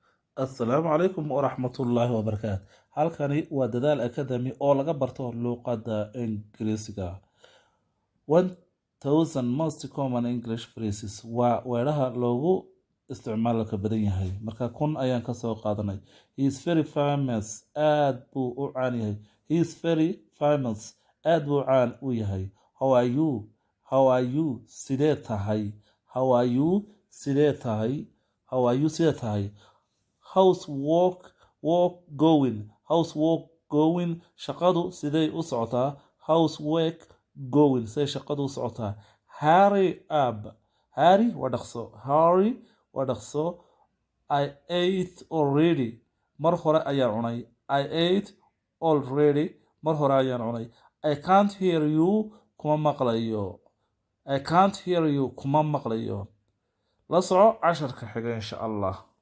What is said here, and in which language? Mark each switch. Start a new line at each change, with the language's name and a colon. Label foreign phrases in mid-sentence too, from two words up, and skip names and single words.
Arabic: السلام عليكم ورحمة الله وبركاته.
Somali: Halkani waa Dadaal Academy oo laga barto luqadda Ingiriisiga.
English: 1000 most common English phrases waa weedhaha loogu isticmaalka badan yahay.
Somali: Marka kun ayaan ka soo qaadanay.
English: He is very famous.
Somali: Aad buu u caan yahay.
English: He is very famous.
Somali: Aad buu caan u yahay.
English: How are you? How are you?
Somali: Sidee tahay?
English: How are you?
Somali: Sidee tahay?
English: How are you?
Somali: Sidee tahay?
English: How's work going? How's work going?
Somali: Shaqadu sidee u socotaa?
English: How's work going?
Somali: Sidee shaqadu u socotaa?
English: Hurry up.
Somali: Hurry waa dhaqso. Hurry waa dhaqso.
English: I ate already.
Somali: Mar hore ayaan cunay.
English: I ate already.
Somali: Mar hore ayaan cunay.
English: I can't hear you.
Somali: Kuma maqlayo.
English: I can't hear you.
Somali: Kuma maqlayo. La soco casharka xiga
Arabic: إن شاء الله.